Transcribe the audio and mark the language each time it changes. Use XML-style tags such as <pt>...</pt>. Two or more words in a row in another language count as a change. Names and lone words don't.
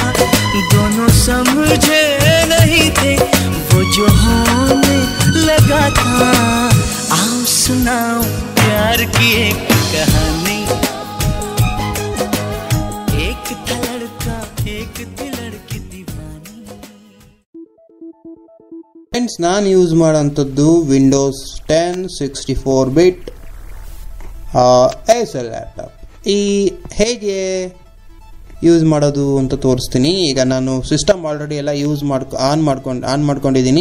<hi>दोनों समझे नहीं थे, वो जो होने लगा था. आओ सुनाओ प्यार की एक कहानी. एक था लड़का, एक थी लड़की दीवानी.</hi> <kn>ಫ್ರೆಂಡ್ಸ್, ನಾನು ಯೂಸ್ ಮಾಡೋಂಥದ್ದು</kn> <en>Windows 10 64 bit Acer laptop.</en> <kn>ಹೇಗೆ ಯೂಸ್ ಮಾಡೋದು ಅಂತ ತೋರಿಸ್ತೀನಿ. ಈಗ ನಾನು</kn> <en>system already</en> <kn>ಎಲ್ಲ</kn> <en>use on</en> <kn>ಮಾಡ್ಕೊಂಡಿದ್ದೀನಿ.</kn>